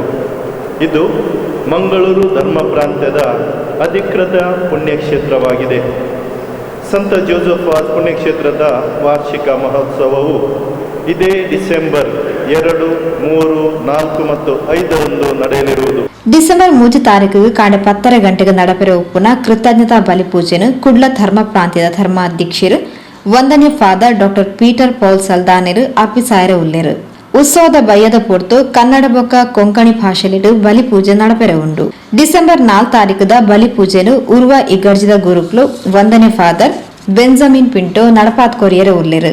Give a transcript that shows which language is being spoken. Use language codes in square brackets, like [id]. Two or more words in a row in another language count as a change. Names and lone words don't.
[kn] ಇದು ಮಂಗಳೂರು ಧರ್ಮ ಪ್ರಾಂತ್ಯದ ಅಧಿಕೃತ ಪುಣ್ಯಕ್ಷೇತ್ರವಾಗಿದೆ. ಸಂತ ಜೋಸೆಫ್ ವಾಸ್ ಪುಣ್ಯಕ್ಷೇತ್ರದ ವಾರ್ಷಿಕ ಮಹೋತ್ಸವವು ಇದೇ ಡಿಸೆಂಬರ್ 2, 3, 4 ಮತ್ತು 5 ನಡೆಯಲಿರುವುದು. [tcy] ಡಿಸೆಂಬರ್ 3 ತಾರೀಕಿಗೆ ಕಾಂಡೆ 10 ಗಂಟೆಗೆ ನಡಪೆರುವ ಕೃತಜ್ಞತಾ ಬಲಿಪೂಜೆಯನ್ನು ಕುಡ್ಲ ಧರ್ಮ ಪ್ರಾಂತ್ಯದ ಧರ್ಮಾಧ್ಯಕ್ಷರು ವಂದನ್ಯ ಫಾದರ್ ಡಾಕ್ಟರ್ ಪೀಟರ್ ಪೌಲ್ ಸಲ್ದಾನೆರು ಅಪಿಸಾಯರ ಉಲ್ಲೇರು. ಉತ್ಸವದ ಬಯ್ಯದ ಪೊರ್ತು ಕನ್ನಡ ಬೊಕ್ಕ ಕೊಂಕಣಿ ಭಾಷೆಲಿಡು ಬಲಿಪೂಜೆ ನಡಪೆರೆ ಉಂಡು. ಡಿಸೆಂಬರ್ 4 ತಾರೀಕದ ಬಲಿಪೂಜೆನು ಉರ್ವ ಇಗರ್ಜಿದ ಗುರುಕ್ಲು ವಂದನ್ಯ ಫಾದರ್ ಬೆಂಜಮಿನ್ ಪಿಂಟೋ ನಡಪಾತ್ ಕೊರಿಯರ ಉಲ್ಲೇರು.